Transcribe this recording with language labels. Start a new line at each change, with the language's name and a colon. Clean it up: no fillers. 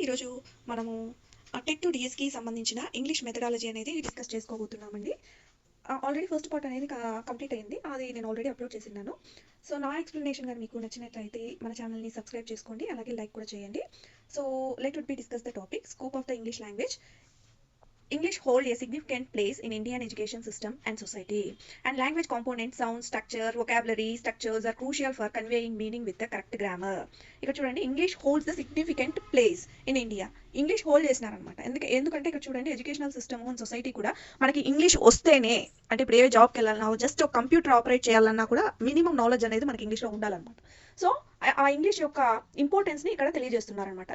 Telugu: ఈరోజు మనము TET to డిఎస్కి సంబంధించిన ఇంగ్లీష్ మెథడాలజీ అనేది డిస్కస్ చేసుకోబోతున్నామండి. ఆల్రెడీ ఫస్ట్ పార్ట్ అనేది కంప్లీట్ అయింది. అది నేను ఆల్రెడీ అప్లోడ్ చేసినాను. సో నా ఎక్స్ప్లెనేషన్ కానీ మీకు నచ్చినట్లయితే మన ఛానల్ని సబ్స్క్రైబ్ చేసుకోండి, అలాగే లైక్ కూడా చేయండి.
English: So let would be discuss the topic scope of the English language. English hold a significant place in Indian education system and society. And language components, sound, structure, vocabulary, structures are crucial for conveying meaning with the correct grammar.
Telugu: ఇక్కడ చూడండి,
English: English holds the significant place in India.
Telugu: English hold చేసినారనమాట. ఎందుకంటే ఇక్కడ చూడండి, educational system and society కూడా మనకి English వస్తేనే, అంటే ఇప్పుడు ఏ జాబ్కి వెళ్ళాలన్నా, జస్ట్ ఒక కంప్యూటర్ ఆపరేట్ చేయాలన్నా కూడా మినిమం నాలెడ్జ్ అనేది మనకి ఇంగ్లీష్లో ఉండాలన్నమాట. సో ఆ ఇంగ్లీష్ యొక్క ఇంపార్టెన్స్ని ఇక్కడ తెలియజేస్తున్నారనమాట.